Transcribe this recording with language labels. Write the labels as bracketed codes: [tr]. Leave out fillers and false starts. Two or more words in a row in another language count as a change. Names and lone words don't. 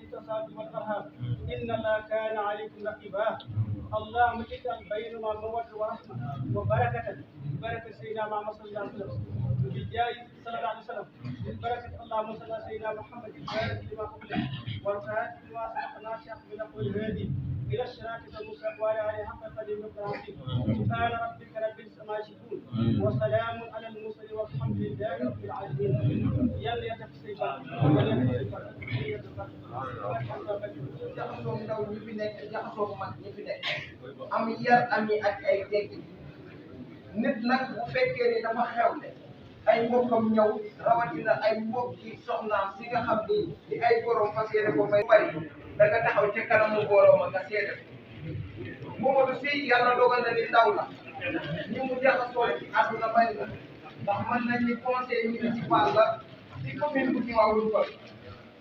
[ar] تساءلون والارحام ان الله كان عليكم رقيبا اللهم اجعل بيننا موده ورحمه وبركه ببركه سيدنا محمد صلى الله عليه وسلم بالجاه صلى الله عليه وسلم ببركه اللهم صل على سيدنا محمد الفاتح لما قبل والفاتح لما سبق ناصح من قول الهادي الى الصراط المستقيم وعلى اله حق قدر المقراتين سبحان ربك رب العزه عما يصفون وسلام على المرسلين والحمد لله رب العالمين يلا يا تفسير [wo] jaxasoo ndaw ñi fi nekk jaxasoo mag ñi fi nekk am yar ami ak ay dégg nit nag bu fekkee ni dafa xewle ay mbokkam ñëw rawatina ay mbokki soxnaam si nga xam ni di ay borom fas yéene ko may bari da nga taxaw ca kanamu mbooloo ma nga seede Momadou Sy yàlla dogal na ni ndaw la ñi mu jaxasoo ci àdduna bari na ndax mën nañ ni [fr] conseil municipal [wo] la ci commune bu Tivaouane Peulh